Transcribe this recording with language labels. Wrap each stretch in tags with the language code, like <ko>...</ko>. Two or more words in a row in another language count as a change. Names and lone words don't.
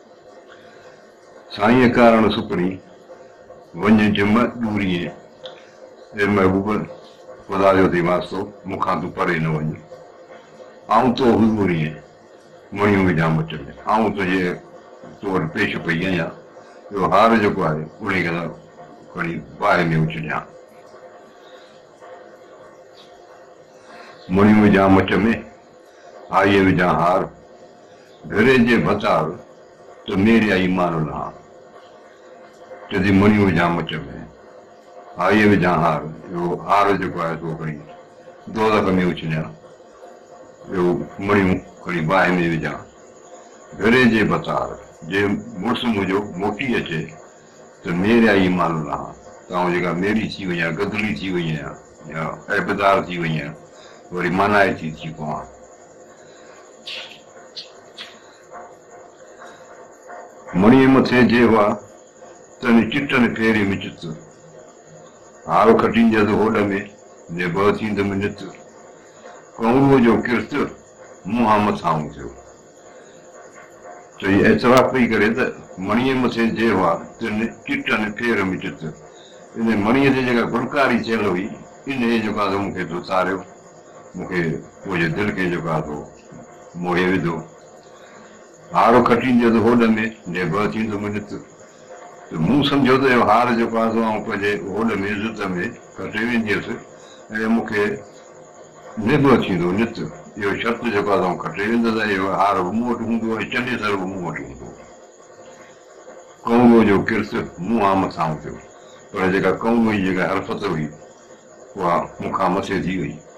<sd>साईं कारण सुपरी वञ जम ॾूरीअ ए महबूब ख़ुदा जो थी वास्तो मूंखां तूं परे न वञ आऊं तो हुजूरीअ मणियूं विझां मच में आऊं तुंहिंजे तो वटि पेश पई आहियां इहो हार जेको आहे उन खे खणी बाहि में उछलियां मणियूं विझां मच में आईअ विझां हार घरे जे भतार त मेरे आई मान लहा चदी मणियूं विझां मच में आईअ विझां हार इहो हार जेको आहे सो खणी दोज़ख में उछलियां ॿियो मणियूं खणी बाहि में विझां घरे जे भतार जे मुड़ुसु मुंहिंजो मोटी अचे त मेरे आई मान लहा त जेका मेरी थी वई आहियां गदली थी वई आहियां या ऐबदार थी वई आहियां वरी मानाइती थी पवां। मणीअ मथे जे हुआ तन चिटनि फेरे में चित हार खटींदसि होॾ में ने ब थींदमि नित कौरूअ जो किर्त मुंहां मथां थियो चई एतिराफ़ पई करे त मणीअ मथे जे हुआ तन चिटनि फेर में चित इन मणीअ ते जेका गुणकारी थियल हुई इन जेको आहे मूंखे तो तारियो मूंखे मुंहिंजे दिलि खे जेको आहे तो मोहे विधो हार खटींदसि होॾ में ने ब थींदुमि नित त मूं सम्झो त इहो हार जेको आहे सो आउं पंहिंजे होॾ में इज़त में खटे वेंदी हुअसि ऐं मूंखे निब थींदो नित इहो शर्त जेको आहे आउं खटे वेंदुसि इहो हार बि मूं वटि हूंदो ऐं चनेसर बि मूं वटि हूंदो कौरूअ जो किर्त मुंहां मथां थियो पर जेका कौरूअ जी जेका हरफत हुई उहा मूंखां मथे थी वई।</sd>